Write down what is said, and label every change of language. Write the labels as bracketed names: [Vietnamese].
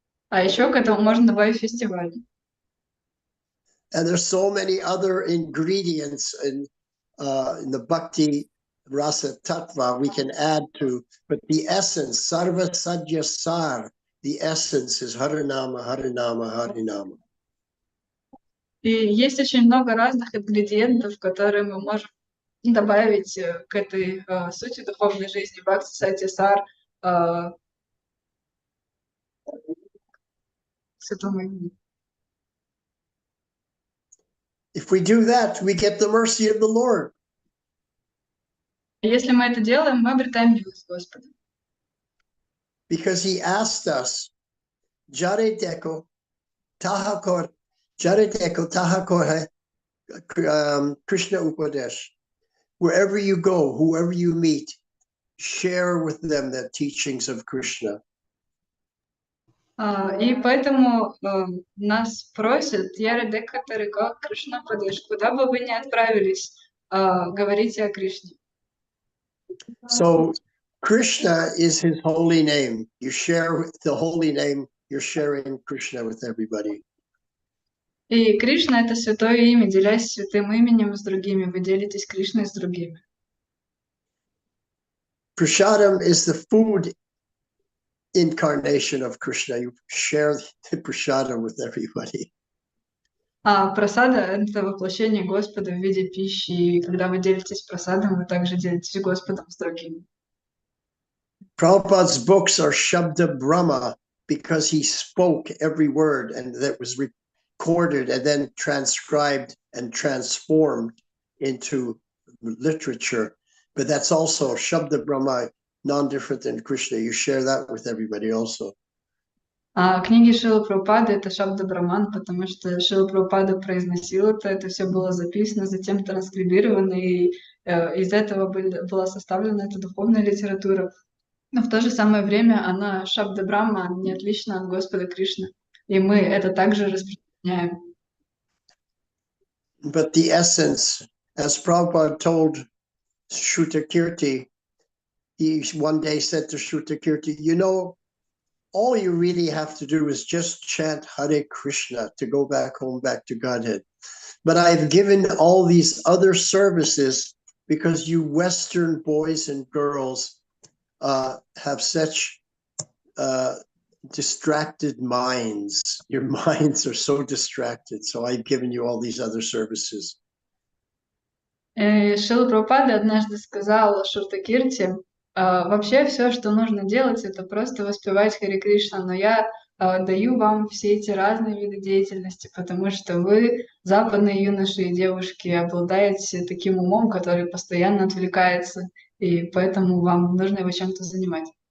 [Russian] А еще к этому можно добавить фестивали. [English] And there's so many other ingredients in the Bhakti Rasa Tattva we can add to, but the essence, Sarva Sadhya Sar, the essence is Harinama, Harinama, Harinama. [Russian] И есть очень много разных ингредиентов, которые мы можем добавить к этой сути духовной жизни, Бхакти Сати Сар, святому имени. [English] If we do that, we get the mercy of the Lord. [Russian] Если мы это делаем, мы обретаем милость Господа. [English] Because he asked us, [Bangla] Jare Deko Tahakor, Jare Deko Tahakor Krishna Upadesh. [English] Wherever you go, whoever you meet, share with them the teachings of Krishna. [Russian] И поэтому нас просят, [Bangla] Яре Дека Тарико Кришна Падеш, [Russian] куда бы вы ни отправились, говорите о Кришне. [English] So Krishna is his holy name. You share the holy name, you're sharing Krishna with everybody. [Russian] И Кришна — это святое имя, делясь святым именем с другими, вы делитесь Кришной с другими. [English] Prasadam is the food incarnation of Krishna. You share the prasadam with everybody. [Russian] А прасада — это воплощение Господа в виде пищи, и когда вы делитесь прасадом, вы также делитесь Господом с другими. [English] Prabhupada's books are Shabda Brahma because he spoke every word and that was recorded and then transcribed and transformed into literature. But that's also Shabda Brahma, non-different than Krishna. You share that with everybody also. [Russian] А книги Шрилы Прабхупады — это Шабда Браман, потому что Шрила Прабхупада произносил это все было записано, затем транскрибировано, и из этого была составлена эта духовная литература. Но в то же самое время она, Шабда Брахма, не отлична от Господа Кришны, и мы это также распространяем. [English] But the essence, as Prabhupada told Shrutakirti, he one day said to Shrutakirti, you know, all you really have to do is just chant Hare Krishna to go back home, back to Godhead. But I've given all these other services because you Western boys and girls have such distracted minds. Your minds are so distracted. So I've given you all these other services. [Russian] Шрила Прабхупада однажды сказал Шуртакирти, вообще все, что нужно делать, это просто воспевать Харе Кришна, но я даю вам все эти разные виды деятельности, потому что вы, западные юноши и девушки, обладаете таким умом, который постоянно отвлекается, и поэтому вам нужно его чем-то занимать.